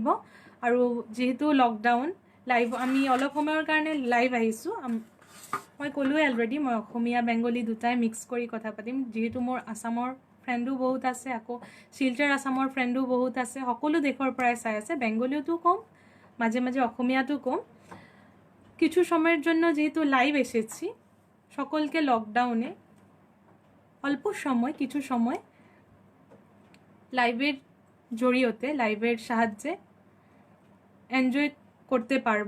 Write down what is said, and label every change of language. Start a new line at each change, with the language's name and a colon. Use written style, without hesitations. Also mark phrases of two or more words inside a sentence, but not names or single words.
Assamese: আৰু যেহেতু লকডাউন লাইভ, আমি অলপ সময়ৰ কাৰণে লাইভ আহিছোঁ। মই ক'লোৱে অলৰেডি, মই অসমীয়া বেংগলী দুটাই মিক্স কৰি কথা পাতিম, যিহেতু মোৰ আছামৰ ফ্ৰেণ্ডো বহুত আছে, আকৌ শিলচৰ আছামৰ ফ্ৰেণ্ডো বহুত আছে, সকলো দেশৰ পৰাই চাই আছে। বেংগলীতো কম, মাঝে মাঝে অসমীয়াতো কম।
Bangla: কিছু সময়ের জন্য যেহেতু লাইভ এসেছি, সকলকে লকডাউনে অল্প সময়, কিছু সময় লাইভের জড়িয়েতে, লাইভের সাহায্যে এনজয় করতে পারবো।